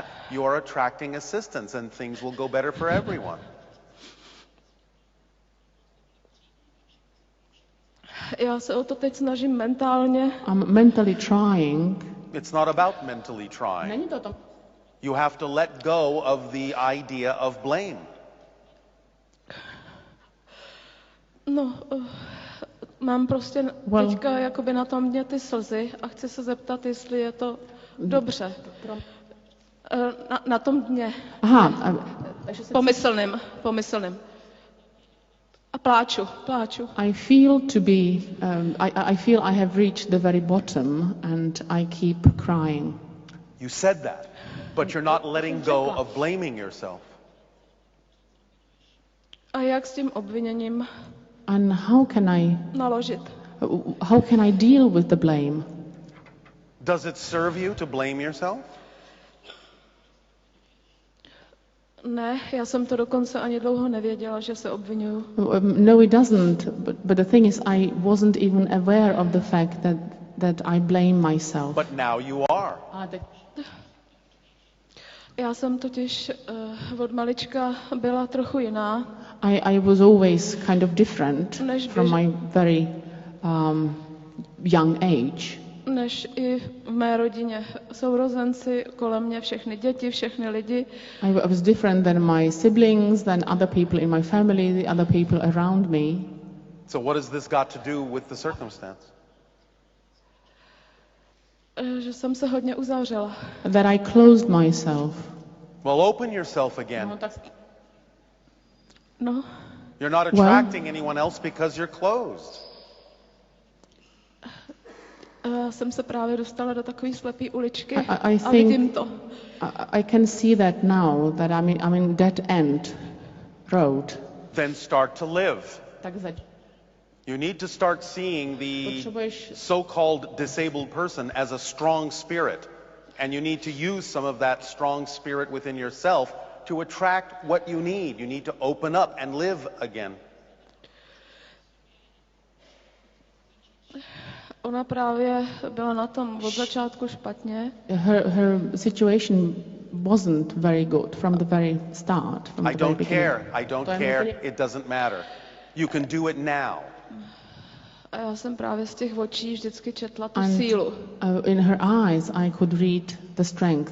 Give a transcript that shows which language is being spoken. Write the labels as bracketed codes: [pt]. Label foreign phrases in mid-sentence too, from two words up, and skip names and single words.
[en] You are attracting assistance and things will go better for everyone. [cs] Já se o to teď snažím mentálně. [en] I'm mentally trying. It's not about mentally trying. [cs] Není to o tom. [en] You have to let go of the idea of blame. [cs] No, mám prostě teďka jakoby na tom dně ty slzy a chci se zeptat, jestli je to dobře. Na tom dně. Aha. Pomyslným. A pláču. [en] I feel to be. I feel I have reached the very bottom, and I keep crying. You said that, but you're not letting go of blaming yourself. [cs] A jak s tím obviněním [en] And how can I [cs] naložit? [en] deal with the blame? Does it serve you to blame yourself? [cs] Ne, já jsem to dokonce ani dlouho nevěděla, že se obvinuju. [en] No, it doesn't. But the thing is, I wasn't even aware of the fact that I blame myself. But now you are. [cs] Já jsem totiž od malička byla trochu jiná. [en] I was always kind of different from my very young age. [cs] Než i v mé rodině. Sourozenci kolem mě, všechny děti, všechny lidi. [en] I was different than my siblings, than other people in my family, the other people around me. So what has this got to do with the circumstance? [cs] Že jsem se hodně uzavřela. [en] That I closed myself. Well, open yourself again. No. You're not attracting anyone else because you're closed. [cs] Jsem se právě dostala do takové slepé uličky [en] I [cs] a vidím to. [en] I can see that now, that I'm in dead end road. Then start to live. [cs] Takže [en] You need to start seeing the so-called disabled person as a strong spirit. And you need to use some of that strong spirit within yourself to attract what you need. You need to open up and live again. [cs] Ona právě byla na tom od začátku špatně. [en] Her situation wasn't very good from the very start. From I the very don't beginning. care. I don't care. It doesn't matter. You can do it now. [cs] A já jsem právě z těch očí vždycky četla tu [en] And [cs] sílu. [en] in her eyes I could read the strength.